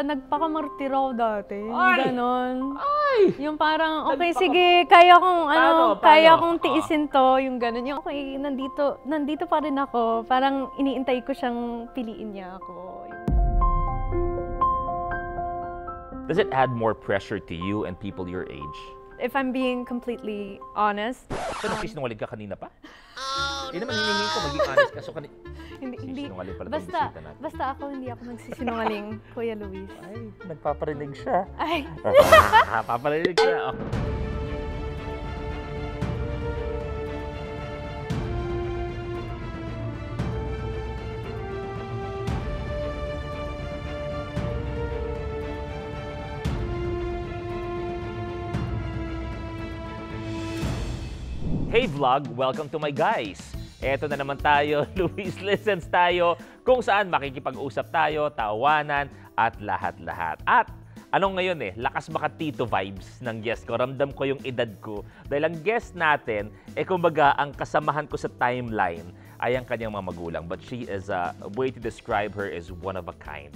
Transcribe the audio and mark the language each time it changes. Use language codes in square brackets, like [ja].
[tl] Nagpaka-martyr ako dati. Ay! Ganon. Ay! Yung parang, okay, sige, kaya kong, Paano? kaya kong tiisin to, yung ganon. Yung, okay, nandito pa rin ako. Parang iniintay ko siyang piliin niya ako. [en] Does it add more pressure to you and people your age? If I'm being completely honest. [tl] So, nagsisinungaling ka kanina pa? Hindi naman hinihingi ko, maging honest ka. So, Hindi. pala Basta ako, hindi ako nagsisinungaling, Kuya Luis. Ay, nagpaparinig siya. Ay. Paparinig siya. Okay. [en] Hey vlog! Welcome to my guys! [tl] Eto na naman tayo, Luis Listens tayo, kung saan makikipag-usap tayo, tawanan, at lahat-lahat. At anong ngayon lakas makatito vibes ng guest ko. Ramdam ko yung edad ko. Dahil ang guest natin, kumbaga, ang kasamahan ko sa timeline ay ang kanyang mga magulang. [en] But she is, a way to describe her is one of a kind.